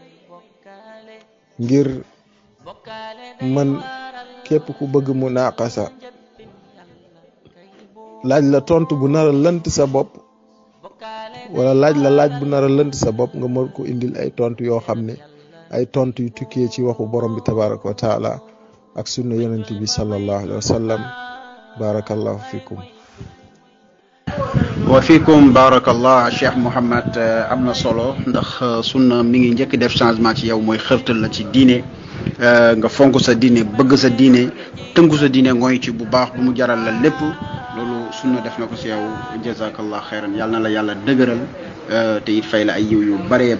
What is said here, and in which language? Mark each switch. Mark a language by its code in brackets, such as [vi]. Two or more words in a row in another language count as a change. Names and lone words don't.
[wo] ngir man képp ku bëgg mu naaqasa laaj la tontu bu nar a lënt sa bopp wala laaj bu nar a lënt sa bopp nga mën ko indil ay tontu yoo xam ne ay tontu yu tukkee ci waxu borom bi [ar] تبارك وتعالى [wo] ak sunna yonent bi [ar] صلى الله عليه وسلم بارك الله فيكم وفيكم بارك الله [wo] Cheikh Mouhamed am na solo ndax sunna mi ngi njëkk def changement ci yow mooy xërtal la ci diine nga fonk sa diine bëgg sa diine tënku sa diine ngooy ci bu baax bu mu jaral la lépp loolu sunna def na ko si yow [ar] جزاك الله خيرا [wo] yàlla na la yàlla dëgëral te it fay la ay yiw yu bëree